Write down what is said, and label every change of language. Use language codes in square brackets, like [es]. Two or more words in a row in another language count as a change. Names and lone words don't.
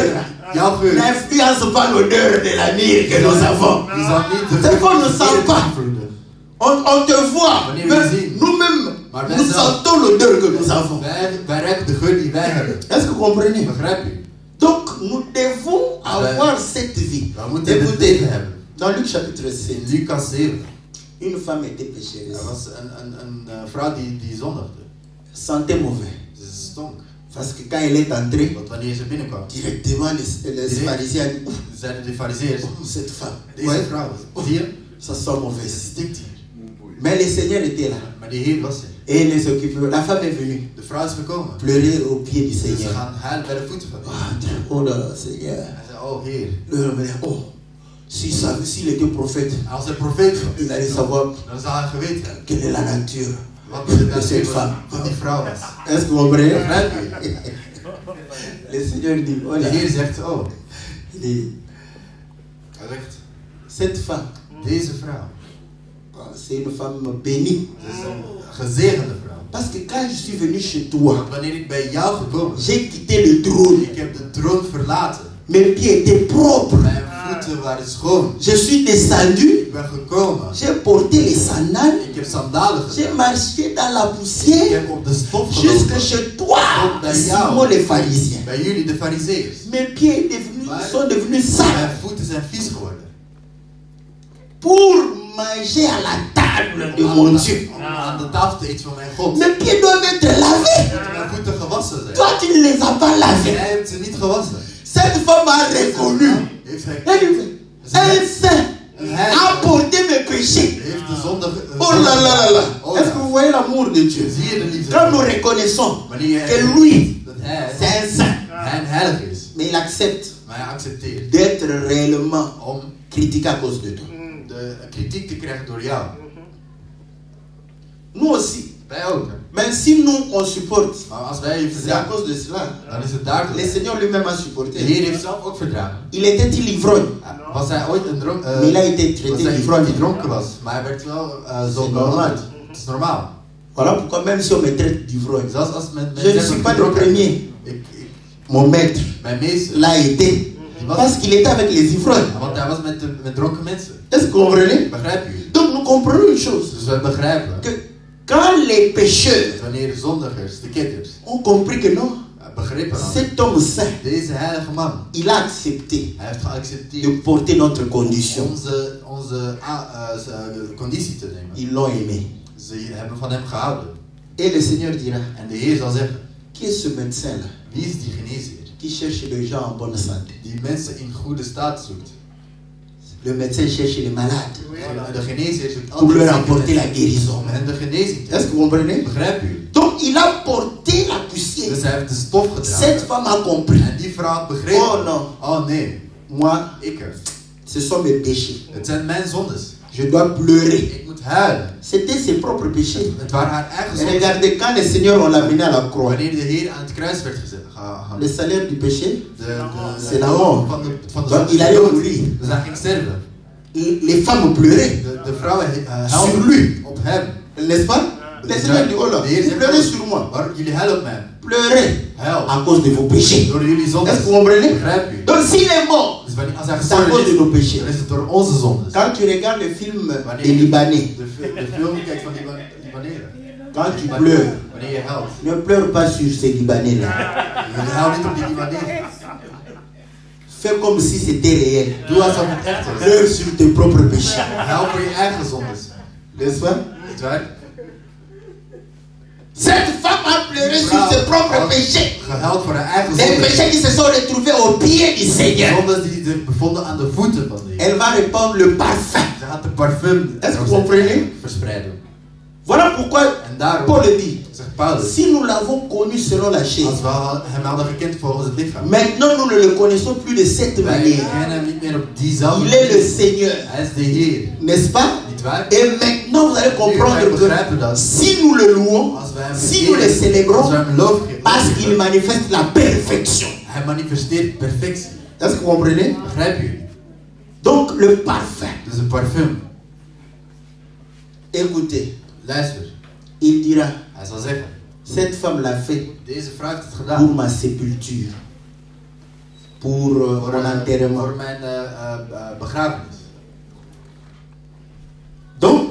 [nl] Jouw geur. [fr] n'influence pas l'odeur de la myrrhe que nous avons. [nl] Die zal niet de [fr] C'est qu'on ne sent pas. [nl] beïnvloeden. [fr] On te voit, [nl] Wanneer [fr] mais [nl] we zien. [fr] nous-mêmes, [nl] Maar wij [fr] nous [nl] zelf. [fr] sentons l'odeur que nous avons. [nl] Wij ruiken de geur die wij hebben. [fr] Est-ce que vous comprenez? [nl] Begrijp je? [fr] Donc, nous devons avoir cette vie. [nl] We moeten dit [fr] Écoutez, [nl] leven hebben. [fr] dans Luc chapitre 6, [nl] In Lucas 7. [fr] une femme était pécheresse, [nl] Er was een vrouw die zondigde. [fr] sentait mauvais. [nl] Ze stonk. [fr] Parce que quand elle est entrée, [nl] Want wanneer ze binnenkwam, [fr] directement les pharisiens disent, ouf, [nl] zeiden de fariseërs, [fr] cette femme, [nl] deze [fr] ouais, [nl] vrouw, zie je, [fr] ça sent mauvais. [nl] ze stinkt hier. [fr] Mais le Seigneur était là. [nl] Maar die Heer was er. [fr] Et il ne s'occupait. La femme est venue [nl] De vrouw is gekomen. [fr] pleurer aux pieds du [nl] Dus ze [fr] Seigneur. [nl] gaan huilen bij de voeten van hem. [fr] Oh là là, Seigneur. [nl] Hij zei, oh Heer, [fr] Oh, s'il était prophète, [nl] als hij profeet was, [fr] il allait savoir [nl] dan zou hij geweten hebben [fr] quelle est la nature. [nl] wat de [fr] De cette femme. [nl] van die vrouw was. [fr] Est-ce que vous comprenez? [nl] Begrijp je? [fr] Le Seigneur dit, oh [nl] De [fr] là, [nl] Heer zegt, oh, [fr] il dit, [nl] hij zegt, [fr] cette femme, [nl] deze vrouw, [fr] c'est une femme bénie. [nl] ze is een gezegende vrouw. [fr] Parce que quand je suis venu chez toi, [nl] Want wanneer ik bij jou gekomen ben, [fr] j'ai quitté le trône. [nl] ik heb de troon verlaten. [fr] Mes pieds étaient propres. [nl] Mijn voeten waren schoon. [fr] Je suis descendu. [nl] Ik ben gekomen. [fr] J'ai porté les sandales. [nl] Ik heb sandalen [fr] J'ai [nl] gedaan. [fr] marché dans la [nl] Ik [fr] poussière [nl] heb op de stof [fr] jusque [nl] gelopen. [fr] chez toi, [nl] Tot bij [fr] Simon [nl] jou. [fr] les pharisiens. [nl] Bij jullie de fariseërs. [fr] Mes pieds sont devenus sales [nl] Mijn voeten zijn vies geworden. [fr] pour manger à la table de mon Dieu. [nl] Om aan de tafel te eten van mijn God. [fr] Mes pieds doivent être lavés. [nl] Moeten mijn voeten gewassen zijn. [fr] Toi, tu ne les as pas lavés. [nl] Jij hebt ze niet gewassen. [fr] Cette femme a reconnu. [nl] Heeft hij [fr] Un saint a porté mes péchés. [nl] heeft de zonde [fr] Oh là là là là. Est-ce que vous voyez l'amour de Dieu? [nl] Zie je de liefde? [fr] Quand nous reconnaissons [nl] Wanneer [fr] que [nl] je [fr] lui, [nl] dat hij [fr] c'est un saint, [nl] een heilig is. [fr] mais il accepte [nl] Maar hij accepteert [fr] d'être réellement [nl] om [fr] critiqué à cause de toi. [nl] de kritiek te krijgen door jou. [fr] Nous aussi. [nl] Wij ook. Hè? [fr] Mais si nous on supporte, [nl] Maar als wij je [fr] c'est à [nl] verdragen, [fr] cause de cela. [nl] dan is het daardoor. [fr] Le Seigneur lui-même a [nl] De [fr] supporté. [nl] Heer heeft zelf ook verdragen. [fr] Il était-il ivrogne? [nl] Was hij ooit een dronk, [fr] Mais il a été [nl] was [fr] traité [nl] hij [fr] d'ivrogne. [nl] die dronken was, maar hij werd wel zo [fr] C'est normal. [nl] behandeld. Het is normaal. [fr] Voilà pourquoi même si on me traite d'ivrogne, [nl] Zelfs als men [fr] je ne suis pas le premier. Mon maître [nl] mijn meester, [fr] l'a été. Parce qu'il était avec les ivrognes. [nl] want hij was met dronken mensen. [fr] Est-ce que vous comprenez? [nl] Begrijp je? [fr] Donc nous comprenons une chose. [nl] Dus wij begrijpen [fr] Que quand les pécheurs [nl] dat wanneer de zondigers, de kitters, [fr] ont compris que non, [nl] begrepen hadden, [fr] cet homme saint, [nl] deze heilige man, [fr] il a accepté [nl] hij heeft [fr] de [nl] geaccepteerd [fr] porter notre condition. [nl] onze conditie te nemen. [fr] Ils l'ont aimé. [nl] Ze hebben van hem gehouden. [fr] Et le Seigneur dira, [nl] En de Heer zal zeggen, [fr] qui est ce médecin-là [nl] wie is die geneesheer? [fr] qui cherche les gens en bonne santé? [nl] Die mensen in goede staat zoekt. [fr] Le médecin cherche les malades [nl] De geneesheer zoekt [fr] pour leur [nl] altijd [fr] apporter la [nl] zieke [fr] guérison. [nl] mensen om hen de genezing te [fr] Est-ce que vous comprenez? [nl] Begrijp u? [fr] Donc il a porté la poussière. [nl] Dus hij heeft de stof [fr] Cette [nl] gedragen. [fr] femme a compris. [nl] En die vrouw had begrepen. [fr] Oh non, [nl] Oh nee, [fr] moi, [nl] ik. [fr] ce sont mes péchés. [nl] Het zijn mijn zondes. [fr] Je dois pleurer. [nl] Ik moet huilen. [fr] C'était ses propres péchés. [nl] Het waren haar eigen [fr] Et [nl] zonden. [fr] regardez, quand le Seigneur on l'a mené à la croix, [nl] Wanneer de Heer aan het kruis werd gehangen. [fr] le salaire du péché, C'est la mort [nl] van de [fr] donc il allait mourir. [nl] Dus hij ging sterven. [fr] Les femmes pleuraient [nl] De vrouwen [fr] sur [nl] huilden [fr] lui. [nl] op hem. [fr] N'est-ce pas? Le Seigneur dit, oh là, vous pleurez sur moi. [nl] Waarom jullie huilen op mij? [fr] Pleurez [nl] Huil. [fr] à cause de vos péchés. [nl] Door jullie zonden. [fr] Est-ce que vous comprenez? [nl] Begrijp je? [fr] Donc s'il est mort, [nl] Dus wanneer, als hij [fr] c'est à cause de [nl] gestorven [fr] nos [nl] is, [fr] péchés. [nl] dan is het door onze zonden. [fr] Quand tu regardes le film des Libanais, [nl] De film kijkt van Libaneren. [fr] quand tu pleures, [nl] Wanneer je huilt. [fr] ne pleure pas sur ces Libanais-là. [nl] Je huilt niet op die Libaneren. [fr] Fais comme si c'était réel. [nl] Doe alsof het echt is. [fr] Pleure sur tes propres péchés. [nl] Huil voor je eigen zondes. [fr] N'est-ce pas? [nl] Niet waar? [fr] Cette femme a pleuré sur ses propres péchés. [nl] Gehuild voor haar eigen [fr] Les [nl] zondes. [fr] péchés qui se sont retrouvés au pied du Seigneur. [nl] Zondes die zich bevonden aan de voeten van de Heer. [fr] Elle va répandre le parfum. [nl] Ze gaat de parfum [fr] Est-ce que vous comprenez? [nl] verspreiden. [fr] Voilà pourquoi [nl] En daarom [fr] Paul dit, [nl] zegt Paulus, [fr] si nous l'avons connu selon la chair, [nl] als we hem hadden gekend volgens het lichaam. [fr] maintenant nous ne le connaissons plus de cette [nl] Wij [fr] manière. [nl] kennen hem niet meer op diezelfde [fr] Il est le [nl] manier. [fr] Seigneur, [nl] Hij is de Heer. [fr] n'est-ce pas? [nl] Niet waar? [fr] Et maintenant vous allez comprendre [nl] Nu begrijpen [fr] que [nl] dat. [fr] si nous le louons, [nl] Als wij hem [fr] si nous le [nl] eren, als [fr] célébrons, [nl] we hem lof geven, [fr] parce qu'il manifeste la perfection. [nl] hij manifesteert perfectie. [fr] Est-ce que vous comprenez? [nl] Begrijpen jullie? [fr] Donc le parfum. [nl] Dus een parfum. [fr] Écoutez, [nl] Luister. [fr] il dira, [nl] Hij zal zeggen, [fr] cette femme l'a fait [nl] deze vrouw heeft het [fr] pour [nl] gedaan. [fr] ma sépulture, pour mon enterrement. [nl] Voor mijn begrafenis. [fr] Donc,